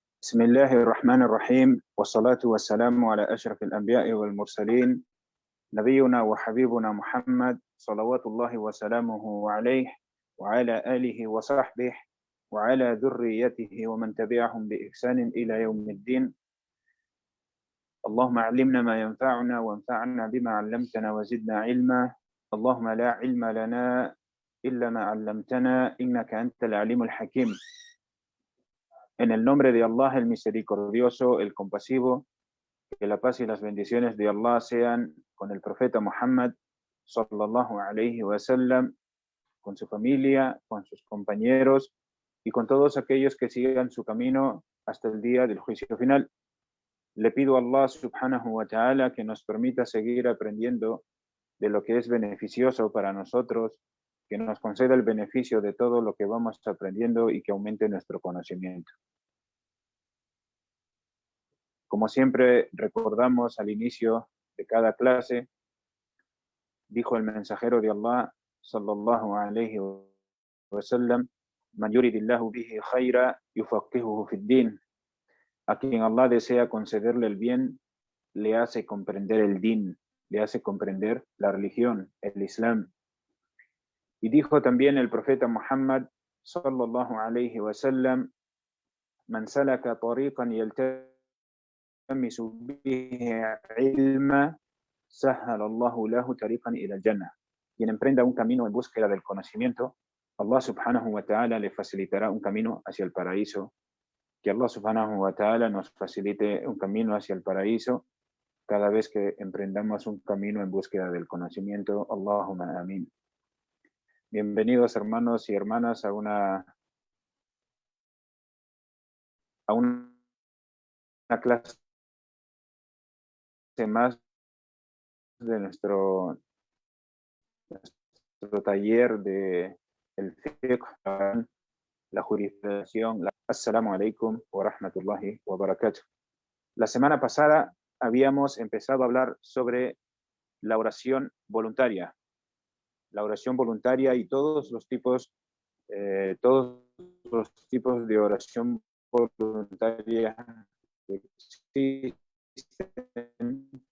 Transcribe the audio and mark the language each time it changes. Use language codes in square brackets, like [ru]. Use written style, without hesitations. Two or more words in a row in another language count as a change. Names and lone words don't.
[ar] بسم الله الرحمن الرحيم والصلاة والسلام على أشرف الأنبياء والمرسلين نبينا وحبيبنا محمد صلوات الله وسلامه عليه وعلى آله وصحبه وعلى ذريته ومن تبعهم بإحسان إلى يوم الدين. اللهم علمنا ما ينفعنا وانفعنا بما علمتنا وزدنا علما. اللهم لا علم لنا إلا ما علمتنا إنك أنت العليم الحكيم. [es] En el nombre de Allah, el misericordioso, el compasivo, que la paz y las bendiciones de Allah sean con el profeta Muhammad, [ar] صلى الله عليه وسلم, [es] con su familia, con sus compañeros y con todos aquellos que sigan su camino hasta el día del juicio final. Le pido a Allah [ar] سبحانه وتعالى [es] que nos permita seguir aprendiendo de lo que es beneficioso para nosotros, que nos conceda el beneficio de todo lo que vamos aprendiendo y que aumente nuestro conocimiento. Como siempre recordamos al inicio de cada clase, dijo el mensajero de Allah, [ar] صلى الله عليه وسلم, من يرد الله به خيرا يفقهه في الدين. [es] A quien Allah desea concederle el bien, le hace comprender el din, le hace comprender la religión, el Islam. Y dijo también el profeta Muhammad, [ar] صلى الله عليه وسلم, من سلك طريقا يلتمس به علما سهل الله له طريقا إلى الجنة. [es] Quien emprenda un camino en búsqueda del conocimiento, Allah [ar] سبحانه وتعالى [es] le facilitará un camino hacia el paraíso. Que Allah [ar] سبحانه وتعالى [es] nos facilite un camino hacia el paraíso cada vez que emprendamos un camino en búsqueda del conocimiento. [ar] اللهم آمين. [es] Bienvenidos hermanos y hermanas a una clase más de nuestro taller de el fiqh, la jurisprudencia. [ar] السلام عليكم ورحمة الله وبركاته. [es] La semana pasada habíamos empezado a hablar sobre la oración voluntaria. La oración voluntaria y todos los tipos de oración voluntaria que existen.